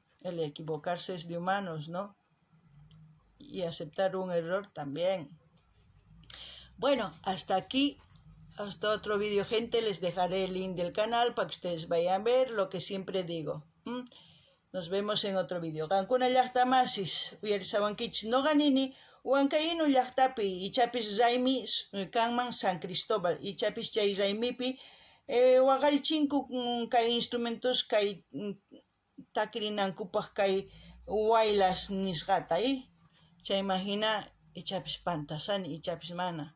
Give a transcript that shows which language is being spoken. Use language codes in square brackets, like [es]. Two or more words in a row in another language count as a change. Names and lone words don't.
[es] El equivocarse es de humanos, ¿no? Y aceptar un error también. Bueno, hasta aquí, hasta otro vídeo, gente. Les dejaré el link del canal para que ustedes vayan a ver lo que siempre digo. Nos vemos en otro vídeo. [qu] Cancuna llaqtamasis, uyarisawankichis no ganini, Huancaíno llaqtapi, ichapis Raimi kanman San Cristóbal, ichapis chay Raimipi, waqalchinku kay instrumentos kay takrinankupaq kay Huaylas nisqata, chay imagina ichapis pantasani, ichapis mana.